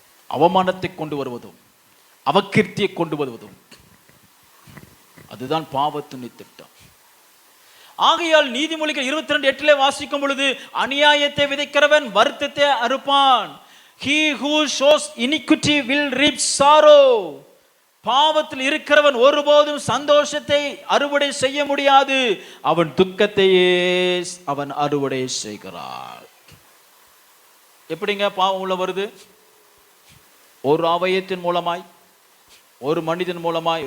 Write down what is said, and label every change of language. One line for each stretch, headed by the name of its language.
Tamil: அவமானத்தை கொண்டு வருவதும் அவகீர்த்தியை கொண்டு வருவதும் அதுதான் பாவத்தின் திட்டம். ஆகையால் நீதிமொழிகள் 22:8 வாசிக்கும் பொழுது, அநியாயத்தை விதைக்கிறவன் வருத்தத்தை அறுப்பான்.
English: He who sows iniquity will reap sorrow.
Tamil: பாவத்தில் இருக்கிறவன் ஒருபோதும் சந்தோஷத்தை அறுவடை செய்ய முடியாது, அவன் துக்கத்தையே அவன் அறுவடை செய்கிறான். எப்படிங்க பாவம் உள்ள வருது? ஒரு அவயத்தின் மூலமாய், ஒரு மனிதன் மூலமாய்.